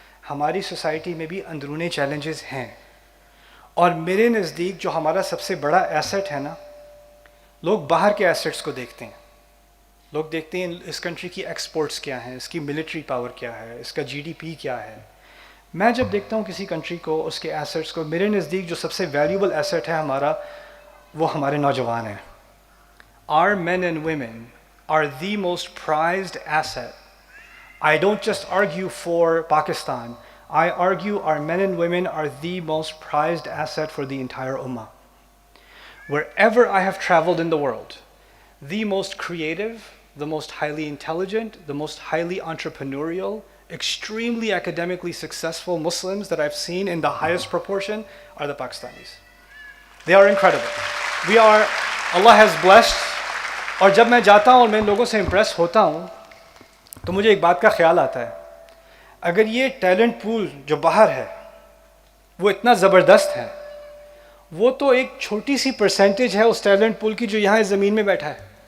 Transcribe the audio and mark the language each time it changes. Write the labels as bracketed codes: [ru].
[ur] ہماری سوسائٹی میں بھی اندرونی چیلنجز ہیں، اور میرے نزدیک جو ہمارا سب سے بڑا ایسٹ ہے نا، لوگ باہر کے ایسٹس کو دیکھتے ہیں، لوگ دیکھتے ہیں اس کنٹری کی ایکسپورٹس کیا ہیں، اس کی ملٹری پاور کیا ہے، اس کا GDP کیا ہے. میں جب دیکھتا ہوں کسی کنٹری کو، اس کے ایسٹس کو، میرے نزدیک جو سب سے ویلیوبل ایسٹ ہے ہمارا، وہ ہمارے نوجوان ہیں. [en] Our men and women are the most prized asset. I don't just argue for Pakistan. I argue our men and women are the most prized asset for the entire Ummah. Wherever I have traveled in the world, the most creative, the most highly intelligent, the most highly entrepreneurial, extremely academically successful Muslims that I've seen in the highest proportion are the Pakistanis. They are incredible. Allah has blessed. [ur] اور جب میں جاتا ہوں اور میں لوگوں سے impress ہوتا ہوں تو مجھے ایک بات کا خیال آتا ہے، اگر یہ ٹیلنٹ پول جو باہر ہے وہ اتنا زبردست ہے، وہ تو ایک چھوٹی سی پرسنٹیج ہے اس ٹیلنٹ پول کی جو یہاں اس زمین میں بیٹھا ہے.